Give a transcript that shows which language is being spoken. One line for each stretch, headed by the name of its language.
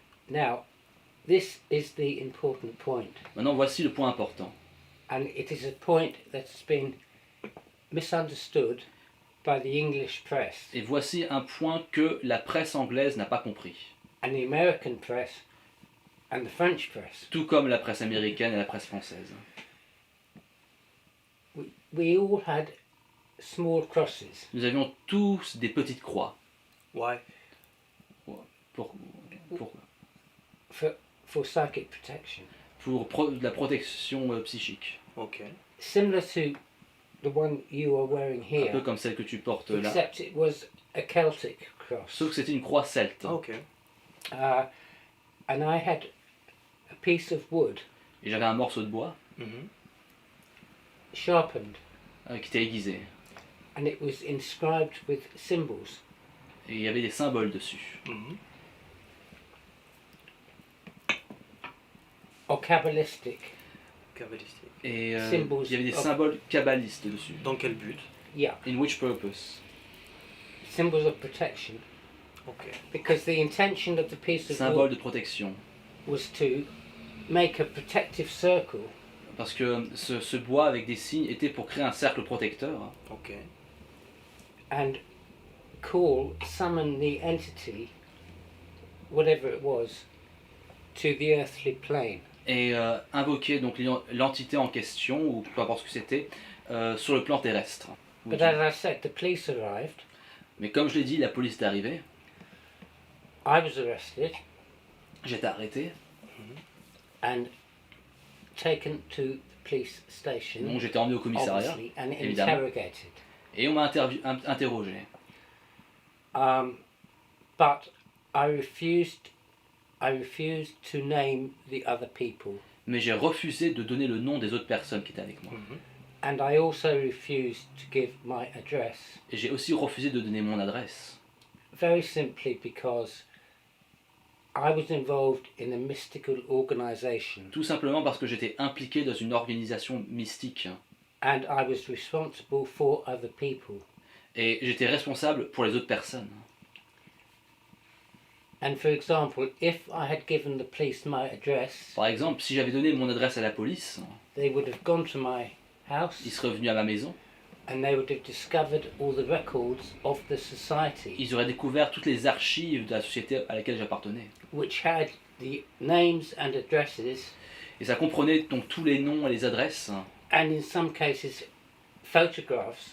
English: Now, this is the important point,
French: Maintenant, voici le point important.
English: and it is a point that's been misunderstood by the English press
French: Et voici un point que la presse anglaise n'a pas compris.
English: and the American press and the French press.
French: Tout comme la presse américaine et la presse française.
English: We all had small crosses.
French: Nous avions tous des petites croix. Ouais. Pourquoi?
English: For psychic protection,
French: Pour la protection psychique. Ok.
English: similar to the one you are wearing
French: Un peu
English: here,
French: comme celle que tu portes là.
English: except it was a Celtic cross.
French: Sauf que c'était une croix celte. Ok.
English: And I had a piece of wood
French: Et j'avais un morceau de bois Mhm.
English: sharpened,
French: qui était aiguisé.
English: and it was inscribed with symbols.
French: Et il y avait des symboles dessus. Mhm.
English: Or Kabbalistic.
French: Kabbalistique. Et
English: Symbols
French: il y avait des
English: of-
French: symboles kabbalistes dessus. Dans quel but?
English: Yeah, In which purpose? symbols of protection. Ok. Because the intention of the piece of
French: Symbole
English: wood
French: de protection.
English: was to make a protective circle
French: Parce que ce bois avec des signes était pour créer un cercle protecteur Ok.
English: and summon the entity, whatever it was, to the earthly plane.
French: et invoquer donc l'entité en question, ou peu importe ce que c'était, sur le plan terrestre.
English: But as I said, the police arrived
French: Mais comme je l'ai dit, la police est arrivée,
English: I was arrested
French: j'ai été arrêté,
English: and taken to the police
French: donc
English: station,
French: j'ai été emmené au commissariat,
English: obviously, and
French: évidemment.
English: interrogated.
French: et on m'a interrogé.
English: But I refused to name the other people,
French: Mais j'ai refusé de donner le nom des autres personnes qui étaient avec moi.
English: and I also refused to give my address,
French: Et j'ai aussi refusé de donner mon adresse.
English: very simply because I was involved in a mystical organization,
French: Tout simplement parce que j'étais impliqué dans une organisation mystique.
English: and I was responsible for other people.
French: Et j'étais responsable pour les autres personnes.
English: And for example, if I had given the police my address,
French: Par exemple, si j'avais donné mon adresse à la police,
English: they would have gone to my house
French: ils seraient venus à ma maison,
English: and they would have discovered all the records of the society,
French: ils auraient découvert toutes les archives de la société à laquelle j'appartenais.
English: which had the names and addresses,
French: Et ça comprenait donc tous les noms et les adresses,
English: and in some cases photographs